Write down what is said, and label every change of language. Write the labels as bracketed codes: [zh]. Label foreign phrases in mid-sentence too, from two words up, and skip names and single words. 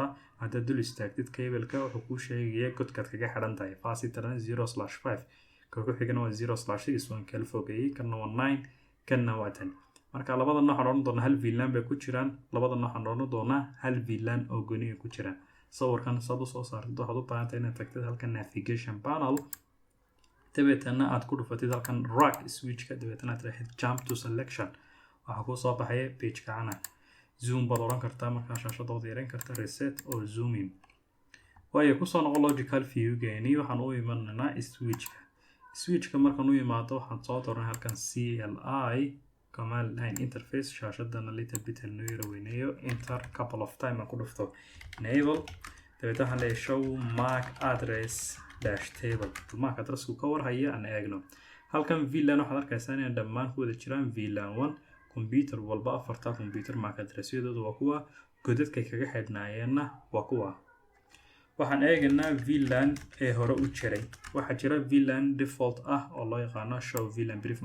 [so] haddaad dul istaagtid cable-ka wuxuu kuu sheegaya godkaad kaga xidhan tahay [en] fast internet [so] 0/5 ka ku xigana waa 0/6 waan kala fogeeyay kana waa 9 kana waa 10. marka labada nooc aan doona hal VLAN bay ku jiraan. labada nooc aan doona hal VLAN oo gooni ku jiraan. sawirkan saad u soo saartid waxaad u baahan tahay inaad tagtid halkan [en] navigation panel [so] dabeetana aad ku dhufatid halkan [en] rack switch-ka [so] dabeetana aad raahid [en] jump to selection. [so] waxa ku soo baxaya page-ka ana zoom baad oran kartaa marka shaashadooda yareyn kartaa reset oo [en] zoom in. [so] waayo ku soo noqo [en] logical view-geeni [so] waxaan u imanaynaa switch-ka. switch-ka markaan u imaado waxaan soo dooranay halkan [en] CLI command line interface [so] shaashadana [en] little bit [so] noo yara weyneeyo [en] enter couple of time [so] aan ku dhufto enable dabeetana waxaan leeyahay [en] show MAC address dash table. MAC addressku [so] ka warhaya aan eegno. halkan VLAN waxaad arkaysaa inay dhammaan ku wada jiraan VLAN 1 computer walba afarta computer [en] MAC addressyadoodu [so] waa kuwa godadka kaga xidhnaayeenna waa kuwa. waxaan eegaynaa VLAN ee hore u jiray. waxaa jira [en] VLAN default [so] ah oo loo yaqaano [en] show VLAN brief.